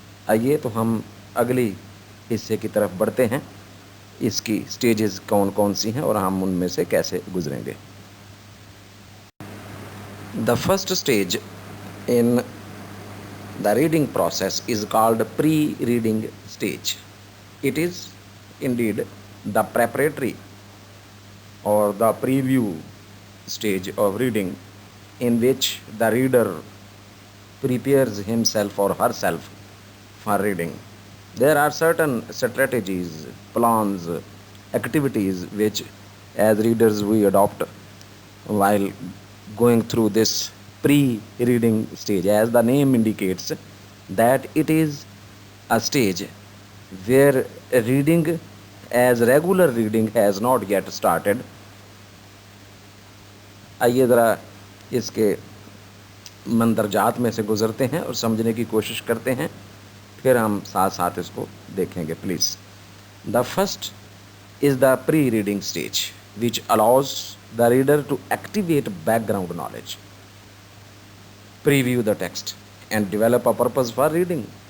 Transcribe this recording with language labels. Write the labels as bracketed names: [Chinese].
[Hindi] आइए तो हम अगली हिस्से की तरफ बढ़ते हैं, इसकी स्टेजेस कौन कौन सी हैं और हम उनमें से कैसे गुजरेंगे। [English] The first stage in the reading process is called pre reading stage. It is indeed the preparatory or the preview stage of reading, in which the reader prepares himself or herself for reading. There are certain strategies, plans, activities which as readers we adopt while going through this pre-reading stage. As the name indicates that it is a stage where reading as regular reading has not yet started. [Hindi] आइए ज़रा इसके मंदरजात में से गुज़रते हैं और समझने की कोशिश करते हैं, फिर हम साथ साथ इसको देखेंगे please. [English] The first is the pre reading stage which allows the reader to activate background knowledge, preview the text and develop a purpose for reading.